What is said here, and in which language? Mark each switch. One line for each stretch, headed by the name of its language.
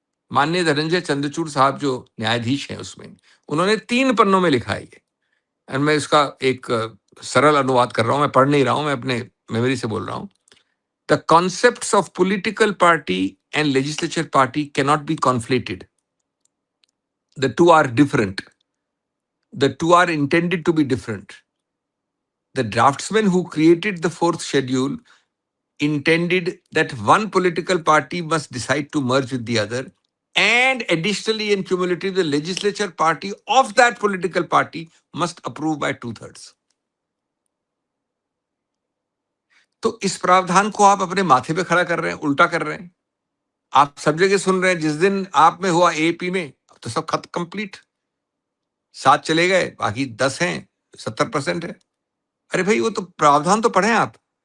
Hindi: माननीय धनंजय चंद्रचूड़ साहब जो न्यायाधीश हैं उसमें, उन्होंने 3 पन्नों में लिखा है ये। और मैं इसका एक सरल अनुवाद कर रहा हूं, मैं पढ़ नहीं रहा हूं, मैं अपने मेमोरी से बोल रहा हूं।
English: The concepts of political party and legislature party cannot be conflated. The two are different. The two are intended to be different. The draftsman who created the fourth schedule intended that one political party must decide to merge with the other, and additionally and cumulatively the legislature party of that political party must approve by 2/3.
Hindi: तो इस प्रावधान को आप अपने माथे पे खड़ा कर रहे हैं, उल्टा कर रहे हैं। आप सब जगह सुन रहे हैं, जिस दिन आप में हुआ एपी में, तो सब खत्म, कंप्लीट। 7 चले गए, बाकी 10 हैं, 70% है। अरे भाई, वो तो प्रावधान तो पढ़े आप।